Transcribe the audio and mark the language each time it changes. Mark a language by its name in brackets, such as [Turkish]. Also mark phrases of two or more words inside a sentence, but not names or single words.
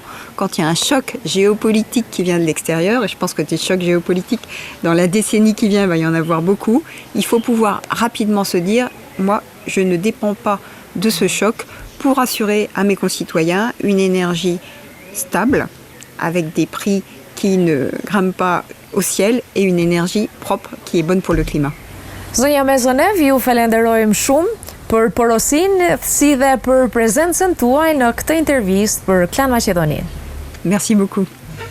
[French] Quand il y a un choc géopolitique qui vient de l'extérieur, et je pense que des chocs géopolitiques, dans la décennie qui vient, il va y en avoir beaucoup, il faut pouvoir rapidement se dire, moi, je ne dépends pas de ce choc pour assurer à mes concitoyens une énergie stable, avec des prix qui ne grimpent pas au ciel, et une énergie propre qui est bonne pour le climat. [Albanian] Zonja Mezonev, ju falenderojmë shumë për porosinë si dhe për prezencën tuaj në këtë intervistë për Klan Maqedoninë. [French] Merci beaucoup.